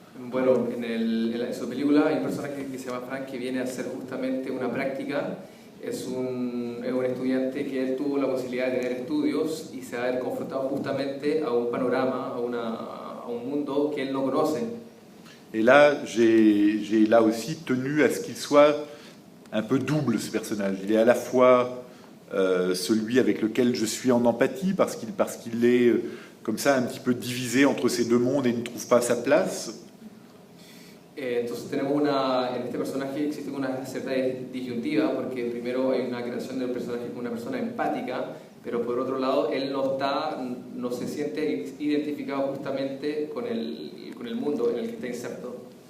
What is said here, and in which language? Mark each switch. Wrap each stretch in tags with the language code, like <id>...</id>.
<es>Bueno, en su película hay un personaje que se llama Frank que viene a hacer justamente una práctica. Es un estudiante que tuvo la posibilidad de tener estudios y se va a ver confrontado justamente a un panorama, a un mundo que él no conoce.</es> <fr>Et là, j'ai là aussi tenu à ce qu'il soit un peu double, ce personnage. Il est à la fois celui avec lequel je suis en empathie, parce qu'il est comme ça un petit peu divisé entre ces deux mondes et ne trouve pas sa place.</fr> <es>Entonces tenemos en este personaje existe una cierta disyuntiva, porque primero hay una creación del personaje como una persona empática, pero por otro lado él no se siente identificado justamente con el mundo en el que está inserto.</es>